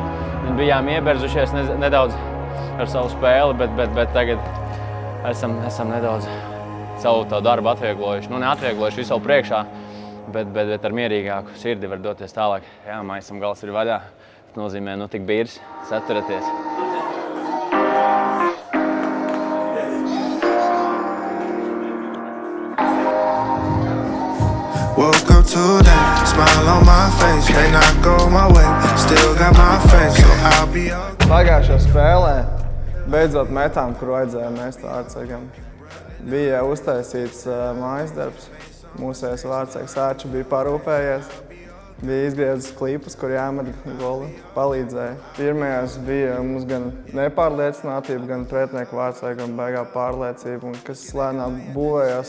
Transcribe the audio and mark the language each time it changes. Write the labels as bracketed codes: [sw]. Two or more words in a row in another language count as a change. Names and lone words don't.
[lv] Bijām ieberzušies nedaudz ar savu spēli, bet tagad esam nedaudz savu tā darbu atvieglojuši. Nu, neatvieglojuši visu savu priekšā, bet ar mierīgāku sirdi var doties tālāk. Jā, maisam gals ir vaļā. Tas nozīmē, nu tik bīrs, saturieties. [en] Woke up today, smile on my face, may not go my way, still got my faith, so I'll be okay. [lv] Pagājušajā spēlē beidzot metām, kur vajadzēja mest vārtsargam. Bija uztaisīts mājas darbs. Mūsējais vārtsargs Ārčs bija parūpējies. Bija izgriezis klipus, kur jāmet goli. Palīdzēja. Pirmajās bija mums gan nepārliecinātība, gan pretinieku vārtsargam baigā pārliecība, kas lēnām būvējās.